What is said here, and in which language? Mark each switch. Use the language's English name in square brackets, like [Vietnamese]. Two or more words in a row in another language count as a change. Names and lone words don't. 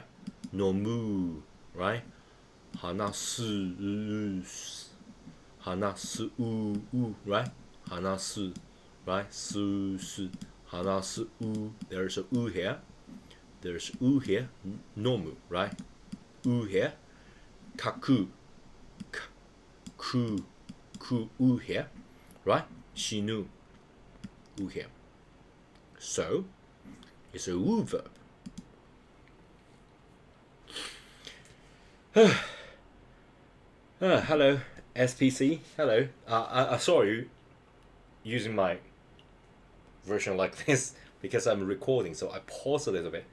[Japanese] 飲む, right? 話す、話す う, right? Hanasu, right? す、話す う. [English] There's a u here. There's u here. Nomu, right? U here. Kaku, ku, u here, right? Shinu, u here. So it's a u verb. Hello, SPC. Hello. I saw you using my version like this because I'm recording, so I pause a little bit.